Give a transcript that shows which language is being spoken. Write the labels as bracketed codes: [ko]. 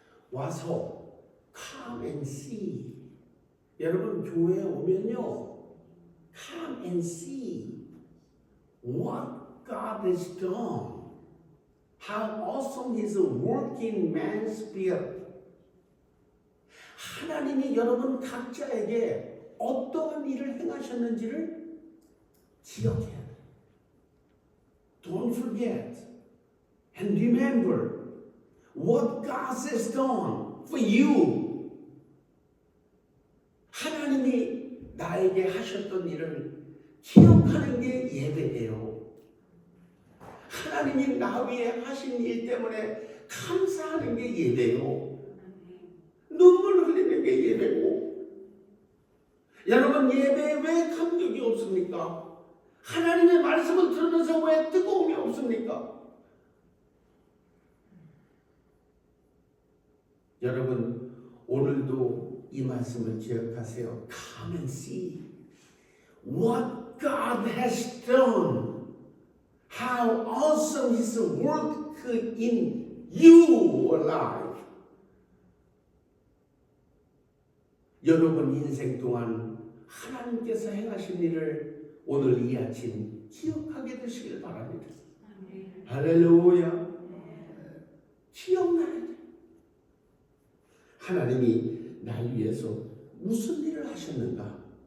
[ko] 와서 [en] come and see. [ko] 여러분 교회에 오면요, [en] come and see what God has done. How awesome His working man's spirit. [ko] 하나님이 여러분 각자에게 어떠한 일을 행하셨는지를 기억해야 돼요. [en] Don't forget and remember what God has done for you. [ko] 하나님이 나에게 하셨던 일을 기억하는 게 예배예요. 하나님이 나 위에 하신 일 때문에 감사하는 게 예배요. 눈물 흘리는 게 예배고. 여러분, 예배에 왜 감격이 없습니까? 하나님의 말씀을 들으면서 왜 뜨거움이 없습니까? 여러분, 오늘도 이 말씀을 기억하세요. [en] Come and see what God has done. How awesome His work in your life. [ko] 여러분 인생 동안 하나님께서 행하신 일을 오늘 이 아침 기억하게 되시길 바랍니다. 할렐루야. 기억나야 돼. 하나님이 날 위해서 무슨 일을 하셨는가?